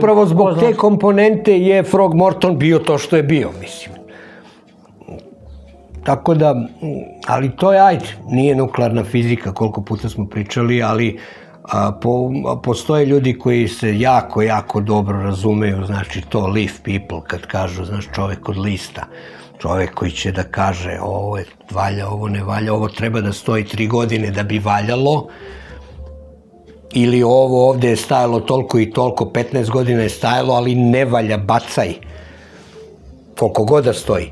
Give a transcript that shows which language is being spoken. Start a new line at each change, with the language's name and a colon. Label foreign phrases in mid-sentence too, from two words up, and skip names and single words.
Serbian: Upravo zbog te komponente je Frog Morton bio to što je bio, mislim. Tako da, ali to je, ajde, nije nuklearna fizika, koliko puta smo pričali, ali postoje ljudi koji se jako, jako dobro razumeju, znači to
English: leaf people,
Serbian: kad kažu, znaš, čovek od lista. Čovek koji će da kaže, ovo valja, ovo ne valja, ovo treba da stoji 3 godine da bi valjalo, ili ovo ovde je stajalo toliko i toliko, 15 godina je stajalo, ali ne valja, bacaj, koliko god da stoji.